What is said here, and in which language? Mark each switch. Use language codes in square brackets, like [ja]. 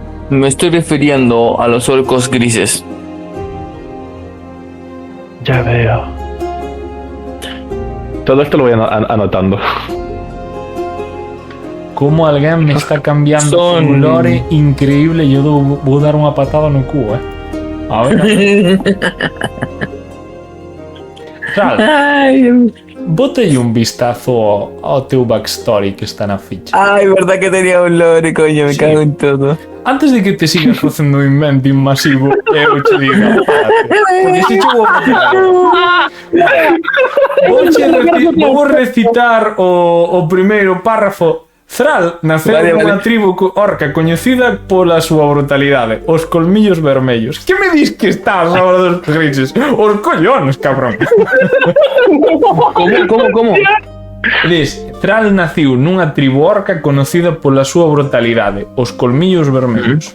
[es] Me estoy refiriendo a los orcos grises. Ya veo. Todo esto lo voy anotando. [gl] Como alguén me está cambiando un lore increíble, yo vou dar unha patada no cu, A ver. Sal, bótalle un vistazo ao teu backstory que está na ficha. [es] Ay, verdad que tenía un lore, coño, me cago en todo. [gl] Antes de que te sigas facendo un inventing masivo, eu che digo, porque se che vou recitar o primeiro párrafo. Thrall naceu nunha tribu orca coñecida pola súa brutalidade, os colmillos vermellos. Que me dis que estás ahora dos grises? Os collones, cabrón. Como? Dis, Thrall naciu nunha tribu orca conocida pola súa brutalidade, os colmillos vermellos.